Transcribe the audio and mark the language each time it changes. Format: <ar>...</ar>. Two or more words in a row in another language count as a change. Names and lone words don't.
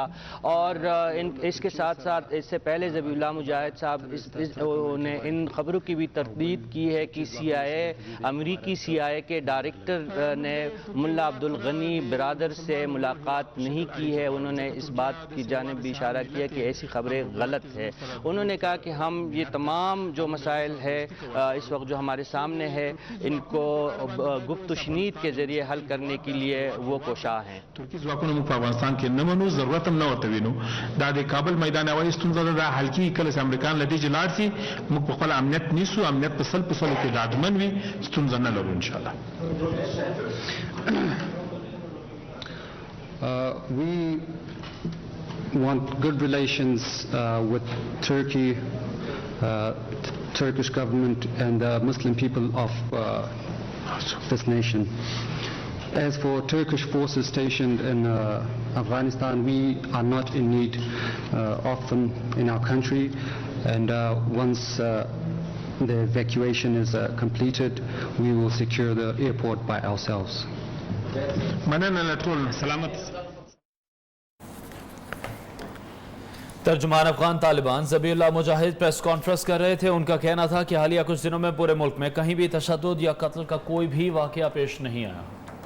<ur>اور اس کے ساتھ ساتھ اس سے پہلے ذبیح اللہ مجاہد صاحب نے ان خبروں کی بھی تردید کی ہے کہ CIA امریکی CIA کے ڈائریکٹر نے ملا عبدالغنی برادر سے ملاقات نہیں کی ہے. انہوں نے اس بات کی جانب بھی اشارہ کیا کہ ایسی خبریں غلط ہے. انہوں نے کہا کہ ہم یہ تمام جو مسائل ہے اس وقت جو ہمارے سامنے ہے ان کو گفت شنید کے ذریعے حل کرنے کے لیے وہ کوشاں ہیں.</ur> <ps>ترکی ځواکونه موږ په افغانستان کې نه منو، ضرورت هم نه ورته وینو. دا د کابل میدان هوایي ستونزه ده، دا حل کېږي کله چې امریکایان له دې لاړ شي. موږ په خپل امنیت نیسو، امنیت په سل کې ډاډمن وي، ستونزه نه لرو</ps> <ar>ان شاء الله.</ar> <en>We want good relations with Turkey, Turkish government and the Muslim people of this nation. As for Turkish forces stationed in Afghanistan, we are not in need of them in our country, and once the evacuation is completed, we will secure the airport by ourselves.</en> <ur>ترجمان افغان طالبان ذبیح اللہ مجاہد</ur> <en>press conference</en> <ur>کر رہے تھے. ان کا کہنا تھا کہ حالیہ کچھ دنوں میں پورے ملک میں کہیں بھی تشدد یا قتل کا کوئی بھی واقعہ پیش نہیں آیا.</ur>